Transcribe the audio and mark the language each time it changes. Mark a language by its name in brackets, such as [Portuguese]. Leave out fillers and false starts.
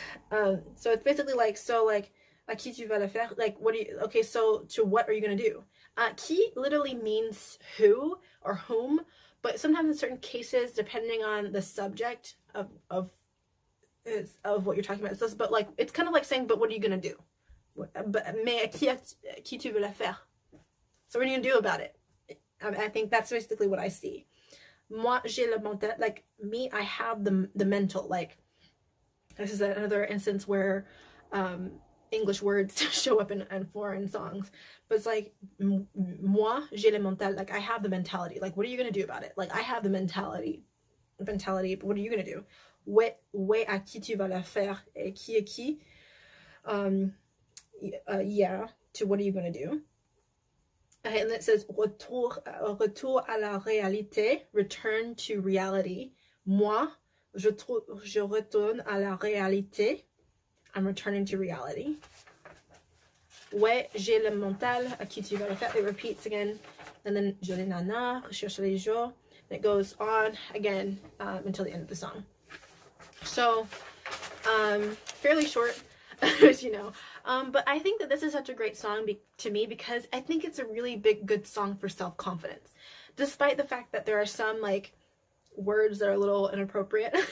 [English] So it's basically, like, so, like, [French] à qui tu vas le faire, [English] like, what do you, okay, so, to what are you going to do? Qui literally means who, or whom, but sometimes in certain cases, depending on the subject of what you're talking about, but, like, it's kind of like saying, but what are you going to do? [French] Mais à qui tu veux la faire? [English] So what are you gonna do about it? I think that's basically what I see. [French] Moi, j'ai le mental. [English] Like, me, I have the mental. Like, this is another instance where English words show up in foreign songs. But it's like, [French] moi, j'ai le mental. [English] Like, I have the mentality. Like, what are you going to do about it? Like, I have the mentality. But what are you going to do? [French] Ouais, à qui tu vas la faire? Et qui est qui? [English] Yeah, to what are you going to do? And it says, [French] retour à la réalité, [English] return to reality. [French] Moi, je retourne à la réalité. [English] I'm returning to reality. [French] Ouais, j'ai le mental, à qui tu vas le faire. [English] It repeats again. And then, Jolie Nana, [French] recherche les jours. [English] And it goes on again until the end of the song. So, fairly short, as you know. But I think that this is such a great song to me because I think it's a really good song for self-confidence. Despite the fact that there are some, like, words that are a little inappropriate.